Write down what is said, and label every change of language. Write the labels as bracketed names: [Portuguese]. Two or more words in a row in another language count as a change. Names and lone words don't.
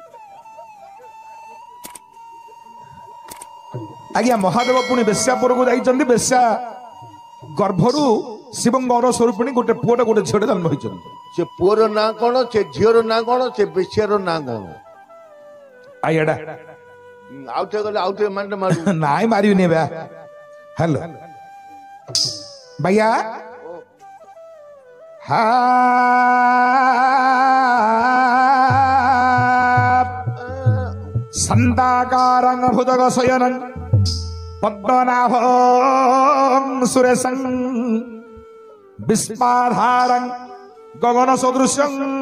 [Odia] ଆଜ୍ଞା ମହାଦେବ ପୁଣି ବେଶ୍ୟାପୁରକୁ ଯାଇଛନ୍ତି ବେଶ୍ୟା ଗର୍ଭରୁ ଶିବଙ୍କ ଔରସରୁ ପୁଣି ଗୋଟେ ପୁଅଟେ ଗୋଟେ ଝିଅଟେ ଜନ୍ମ ହେଇଛନ୍ତି ସେ ପୁଅର ନାଁ କଣ ସେ ଝିଅର ନାଁ କଣ ସେ ବେଶ୍ୟାର ନାଁ କଣ ଆଇଡା ଆଉ ଥରେ ଗଲେ ଆଉ ଥରେ ମାଣ୍ଡ ମାରୁ। ନାଇଁ ମାରିବିନି ବା ହ୍ୟାଲୋ [Hindi] भैया हा [Sanskrit] संताकारं भुजग शयनं पद्मनाभं सुरेशं विस्माधारं गगन सदृशं